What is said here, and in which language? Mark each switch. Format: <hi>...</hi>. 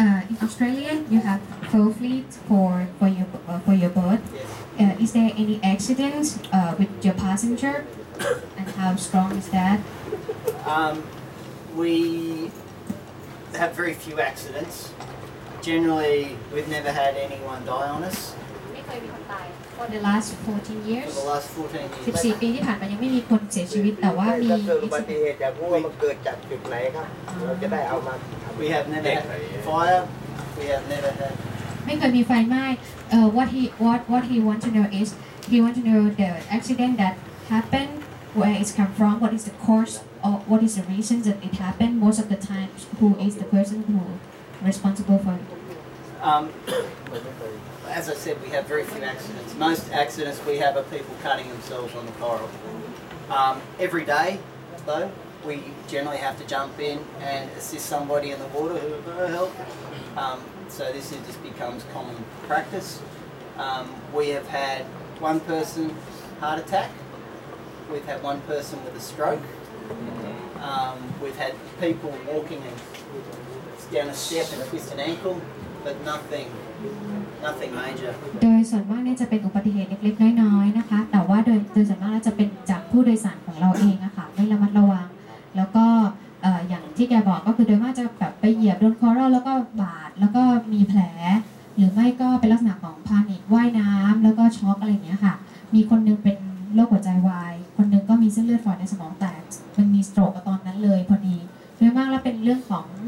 <en>In Australia you have full fleet for your boat is there any accidents with your passenger and how strong is that we have very few accidents generally we've never had anyone die on us</en> <th>ไม่เคยมีคนตาย</th> <en>for the last 14 years for the last 14 years</en> <th>14 ปีที่ผ่านมายังไม่มีคนเสียชีวิตแต่ว่ามี ถ้าเกิดอุบัติเหตุอยากรู้ว่ามันเกิดจากจุดไหนครับเราจะได้เอามา</th> <en>We have never had</en> <th>fire we have never had ไม่เคยมีไฟไหม้</th> <en>what he want to know is he want to know the accident that happened where it's come from what is the cause or what is the reason that it happened most of the time who is the person who responsible for it as I said we have very few accidents most accidents we have are people cutting themselves on the coral every day though we generally have to jump in and assist somebody in the water who have no help so this just becomes common practice we have had one person heart attack. We've had one person with a stroke. We've had people walking down a step and twist an ankle, but nothing major.</en> <th>โดยส่วนมากเนี่ยจะเป็นอุบัติเหตุเล็กๆน้อยๆนะคะแต่ว่าโดยส่วนมากแล้วจะเป็นจากผู้โดยสารของเราเองอะค่ะไม่ระมัดระวังแล้วก็อย่างที่แกบอกก็คือโดยมากจะแบบไปเหยียบโดนคอรัลแล้วก็บาดแล้วก็มีแผลหรือไม่ก็เป็นลักษณะของพานิคว่ายน้ำแล้วก็ช็อกอะไรอย่างเงี้ยค่ะมีคนนึงเป็นโรคหัวใจวายคนนึงก็มีเส้นเลือดฝอยในสมองแตกมันมีสโตรกตอนนั้นเลยพอดีโดยมากแล้วเป็นเรื่องของ</th>